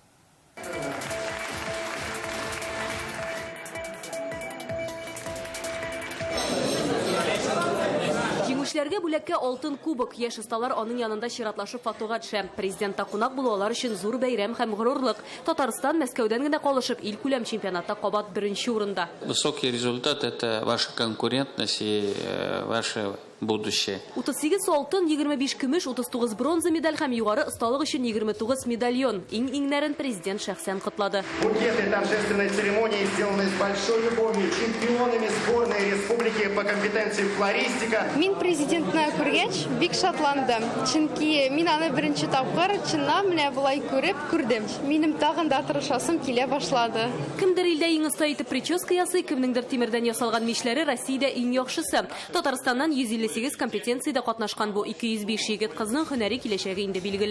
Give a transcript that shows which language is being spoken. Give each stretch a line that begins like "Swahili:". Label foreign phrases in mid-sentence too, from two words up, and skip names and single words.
Tatar: Җиңүчеләргә бүләккә алтын кубок. Яшь осталар аның янында чиратлашып фотога төшә. Президентта кунак булулар өчен зур бәйрәм һәм горурлык. Татарстан Мәскәүдән генә калышып ил күләм чемпионатта кабат беренче урында.
Russian: Высокий результат – это ваша конкурентность и ваше будущее.
Tatar: 38 алтын, 25 көмеш, 39 бронза медаль һәм югары осталык өчен 29 медальон. Иң-иңнәрен президент шәхсән кытлады.
Russian: Букеты торжественной церемонии сделаны с большой любовью чемпионами сборной республики по компетенции флористика.
Tatar: Мин президентны күргәч, бик шатландым. Чөнки мин аны беренче тапкыр чыннан менә булай күрдем. Минем тагын да тырышасым килә башлады. Кемдер илдә иң оста итеп прическа ясый, кемнеңдер тимердән ясалган мишләре Россиядә иң яхшысы. Татарстаннан 158 компетенциядә катнашкан бу 205 егет кызның һөнәри киләчәге инде билгеле.